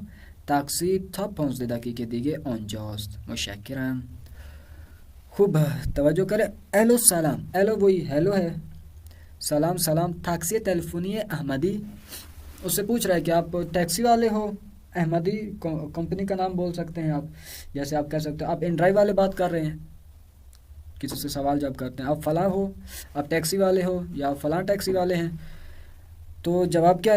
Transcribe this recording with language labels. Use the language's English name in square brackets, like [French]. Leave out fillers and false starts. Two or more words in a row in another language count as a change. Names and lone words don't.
[Persian] تاکسی تا 15 دقیقه دیگه آنجاست. متشکرم. خوب، توجه کرے. الو سلام، [Urdu] الو وہی ہیلو ہے. [Persian] سلام، ٹیکسی تلفونی احمدی. [Urdu] اس سے پوچھ رہا ہے کہ آپ ٹیکسی والے ہو؟ احمدی کمپنی کا نام بول سکتے ہیں آپ، جیسے آپ کہہ سکتے ہیں آپ ان ڈرائیو والے بات کر رہے ہیں. کسی سے سوال جب کرتے ہیں آپ فلاں ہو، آپ ٹیکسی والے ہو، یا آپ فلاں ٹیکسی والے ہیں، تو جواب کیا ہے؟